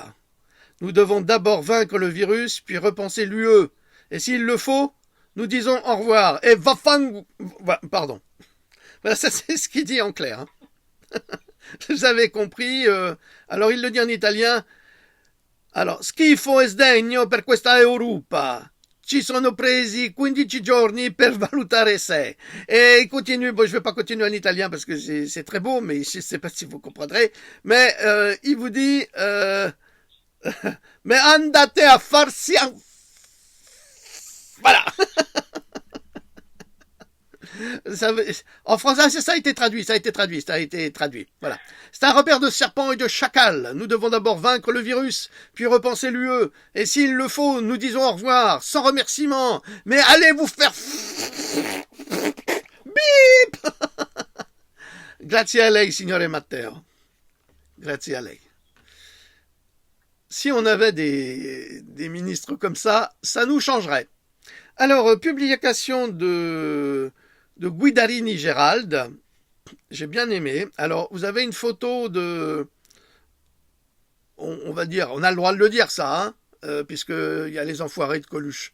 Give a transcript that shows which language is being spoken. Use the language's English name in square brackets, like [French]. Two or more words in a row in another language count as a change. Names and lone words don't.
[French] Nous devons d'abord vaincre le virus, puis repenser l'UE. Et s'il le faut, nous disons au revoir. Et pardon. Voilà, ça c'est ce qu'il dit en clair. Vous avez compris. Alors il le dit en italien. Alors, [Italian] schifo e sdegno per questa Europa. Ci sono presi 15 giorni per valutare se. [French] Et il continue, bon, je ne vais pas continuer en italien parce que c'est très beau, mais je ne sais pas si vous comprendrez. Mais il vous dit... mais [Italian] andate a farsi... [French] Voilà. En français, ça a été traduit. Voilà. C'est un repère de serpents et de chacals. Nous devons d'abord vaincre le virus, puis repenser l'UE. Et s'il le faut, nous disons au revoir, sans remerciement. Mais allez vous faire... Bip. [Italian] Grazie a lei, signore Matteo. Grazie a lei. [French] Si on avait des ministres comme ça nous changerait. Alors, publication de Guidarini Gérald, j'ai bien aimé. Alors, vous avez une photo on va dire, on a le droit de le dire ça, hein, puisqu'il y a les enfoirés de Coluche.